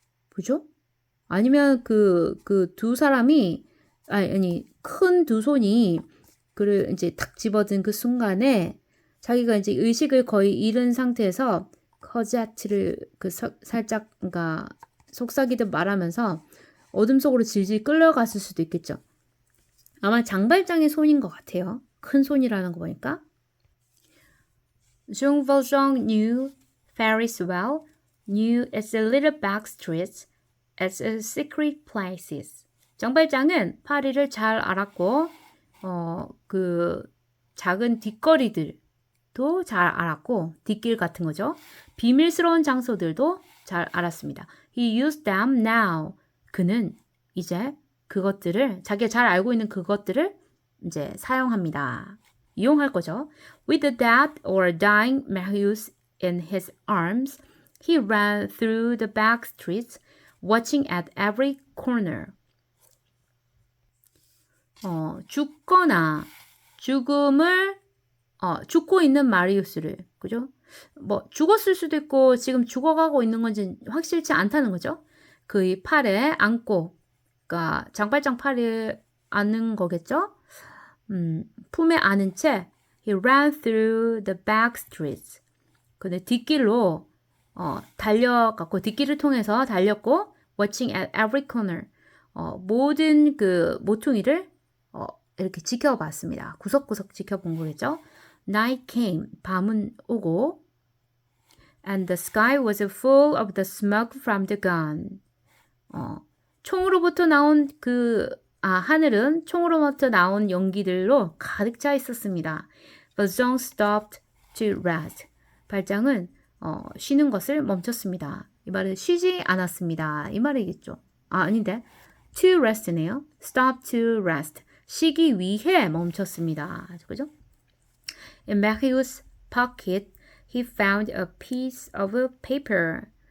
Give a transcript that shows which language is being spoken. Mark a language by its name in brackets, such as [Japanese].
[Korean] 그죠? 아니면 그 두 사람이 큰 두 손이 그를 이제 탁 집어든 그 순간에 자기가 이제 의식을 거의 잃은 상태에서 커제트를 살짝 그러니까 속삭이듯 말하면서 어둠 속으로 질질 끌려갔을 수도 있겠죠. 아마 장발장의 손인 것 같아요. 큰 손이라는 거 보니까. [English] Jean Valjean knew Paris well, knew its little back streets, its secret places. [Korean] 장발장은 파리를 잘 알았고, 그 작은 뒷거리들도 잘 알았고, 뒷길 같은 거죠. 비밀스러운 장소들도 잘 알았습니다. [English] He used them now. [Korean] 그는 이제 그것들을 자기가 잘 알고 있는 그것들을 이제 사용합니다. 이용할 거죠. [English] With the dead or dying Marius in his arms, he ran through the back streets, watching at every corner. [Korean] 죽거나 죽음을 죽고 있는 마리우스를 그죠? 뭐 죽었을 수도 있고 지금 죽어가고 있는 건지 확실치 않다는 거죠. 그의 팔에 안고, 그러니까 장발장 팔에 안는 거겠죠. 품에 안은 채 [English] he ran through the back streets. [Korean] 근데 뒷길로 달려갔고 뒷길을 통해서 달렸고 [English] watching at every corner. [Korean] 모든 그 모퉁이를 이렇게 지켜봤습니다. 구석구석 지켜본 거겠죠. [English] Night came. [Korean] 밤은 오고 [English] and the sky was full of the smoke from the gun. [Korean] 총으로부터 나온 하늘은 총으로부터 나온 연기들로 가득 차 있었습니다. [English] But Zhong stopped to rest. [Korean] 발장은 쉬는 것을 멈췄습니다. 이 말은 쉬지 않았습니다. 이 말이겠죠. 아닌데 to rest네요. [English] Stop to rest. [Korean] 쉬기 위해 멈췄습니다. 그죠? [English] In Marius' pocket, he found a piece of paper.